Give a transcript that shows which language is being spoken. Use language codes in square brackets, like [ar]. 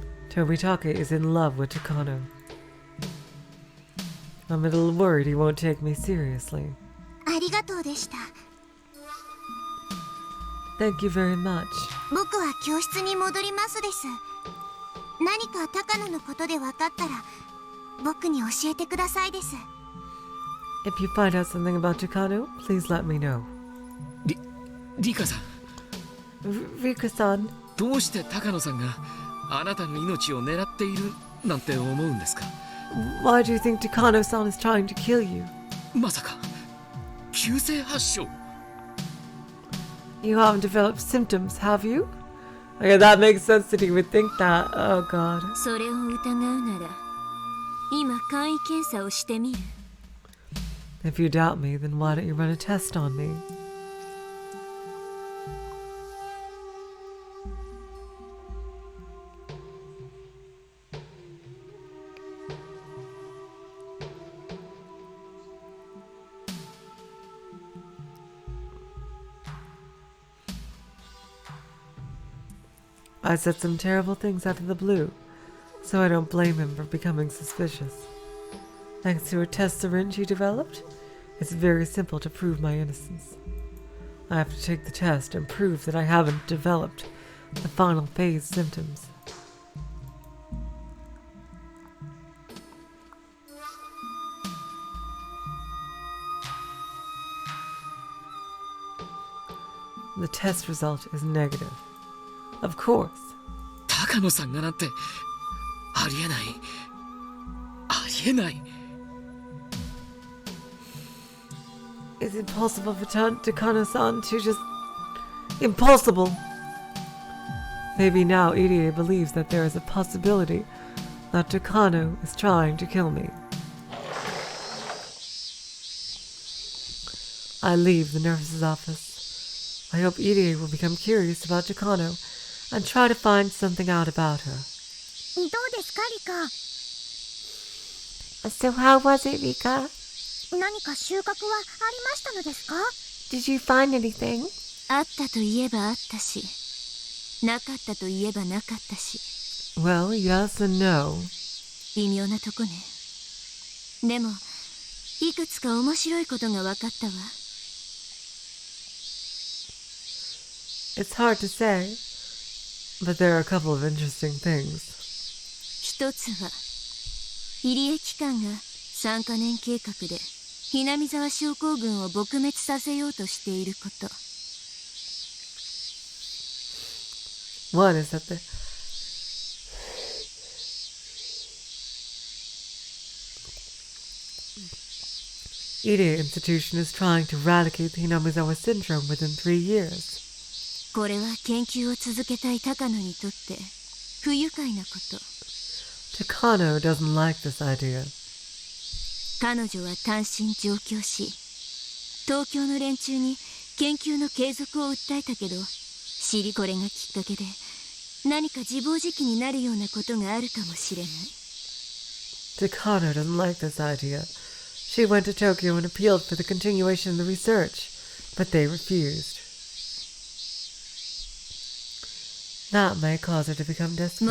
[en] Tomitake is in love with Takano. I'm a little worried he won't take me seriously. [ja] ありがとうでした。 [en] Thank you very much. [ja] 僕は教室に戻りますです。何か高野のことで分かったら僕に教えてくださいです。 [en] If you find out something about Takano, please let me know. [ja] リカさん、 [en] Rika-san, [ja] どうして高野さんがあなたの命を狙っているなんて思うんですか？ [en] why do you think Takano-san is trying to kill you? [ja] まさか急性発症？ [en] You haven't developed symptoms, have you? Okay, that makes sense that he would think that. Oh god. [ja] それを疑うなら今簡易検査をしてみる。 [en] If you doubt me, then why don't you run a test on me? I said some terrible things out of the blue, so I don't blame him for becoming suspicious. Thanks to a test syringe he developed, it's very simple to prove my innocence. I have to take the test and prove that I haven't developed the final phase symptoms. The test result is negative. Of course. [ja] 高野さんがなんてありえない。ありえない。 [en] It's impossible for Takano-san to just... Impossible! Maybe now Irie believes that there is a possibility that Takano is trying to kill me. I leave the nurse's office. I hope Irie will become curious about Takano and try to find something out about her. [ja] どうですか、リカ。 [en] So how was it, Rika? [ja] 何か収穫はありましたのですか？ [en] Did you find anything? [ja] あったといえばあったし、なかったといえばなかったし。 [en] Well, yes and no. [ja] 微妙なとこね。でもいくつか面白いことが分かったわ。 [en] It's hard to say, but there are a couple of interesting things. [ja] 一つは入江機関が3カ年計画でひなみ沢症候群を撲滅させようとしていること。 [en] One is that Ide Institution is trying to eradicate the Hinamizawa syndrome within 3 years. [ja] これは研究を続けたい高野にとって不愉快なこと。 [en] Takano doesn't like this idea. [ja] 彼女は単身上京し、東京の連中に研究の継続を訴えたけど、これがきっかけで何か自暴自棄になるようなことがあるかもしれない。 [en] Takano doesn't like this idea. She went to Tokyo and appealed for the continuation of the research, but they refused. That may cause her to become desperate.